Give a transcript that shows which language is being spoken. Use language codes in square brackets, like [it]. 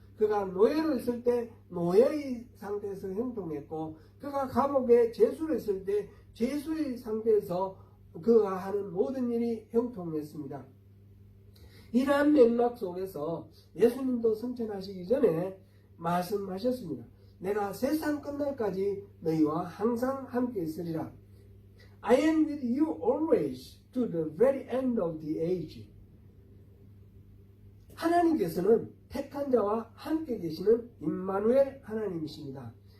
[ko] 그가 노예로 있을 때 노예의 상태에서 형통했고 그가 감옥에 죄수로 있을 때 죄수의 상태에서 그가 하는 모든 일이 형통했습니다. 이러한 맥락 속에서 예수님도 승천하시기 전에 말씀하셨습니다. 내가 세상 끝날까지 너희와 항상 함께 있으리라. [en] I am with you always to the very end of the age. [ko] 하나님께서는 택한 자와 함께 계시는 임마누엘 하나님이십니다.